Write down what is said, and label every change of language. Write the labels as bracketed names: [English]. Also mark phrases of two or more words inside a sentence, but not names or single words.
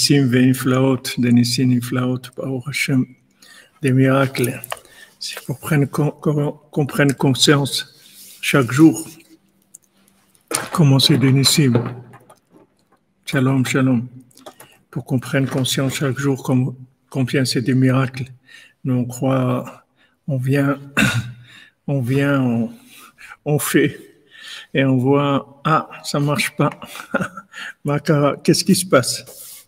[Hebrew] ניסים ונפלאות, des ניסים נפלאות, ברוך השם, [French] des miracles. Il faut qu'on prenne conscience chaque jour comment c'est des Nissim. [Hebrew] שלום, שלום. [French] Pour qu'on prenne conscience chaque jour combien c'est des miracles. Nous, on croit, on vient, on fait, et on voit, ça marche pas. Makara, qu'est-ce qui se passe?